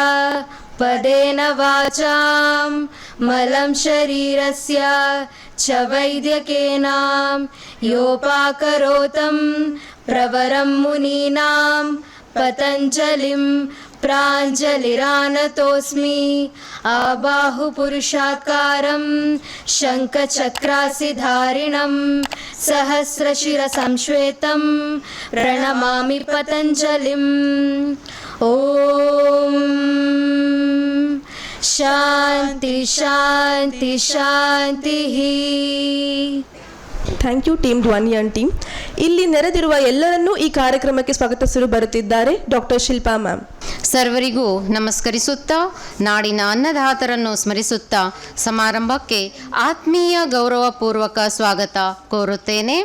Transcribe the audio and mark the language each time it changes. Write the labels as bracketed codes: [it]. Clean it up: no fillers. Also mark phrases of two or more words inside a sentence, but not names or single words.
[sa] पदेन वाचं मलं शरीरस्य च वैद्यकेन योपकरोतं प्रवरं मुनीनां पतञ्जलिं प्राञ्जलिरानतोऽस्मि आबाहु पुरुषाकारं शङ्खचक्रासिधारिणं सहस्रशिर संश्वेतं प्रणमामि पतञ्जलिम्. ॐ शान्ति शान्ति शान्ति. [en] Thank you team Dhvani and team. [kn] ಇಲ್ಲಿ ನೆರೆದಿರುವ ಎಲ್ಲರನ್ನೂ ಈ ಕಾರ್ಯಕ್ರಮಕ್ಕೆ ಸ್ವಾಗತಿಸಲು ಬರುತ್ತಿದ್ದಾರೆ ಡಾಕ್ಟರ್ ಶಿಲ್ಪಾ ಮ್ಯಾಮ್. ಸರ್ವರಿಗೂ ನಮಸ್ಕರಿಸುತ್ತಾ ನಾಡಿನ ಅನ್ನದಾತರನ್ನು ಸ್ಮರಿಸುತ್ತಾ ಸಮಾರಂಭಕ್ಕೆ ಆತ್ಮೀಯ ಗೌರವಪೂರ್ವಕ ಸ್ವಾಗತ ಕೋರುತ್ತೇನೆ.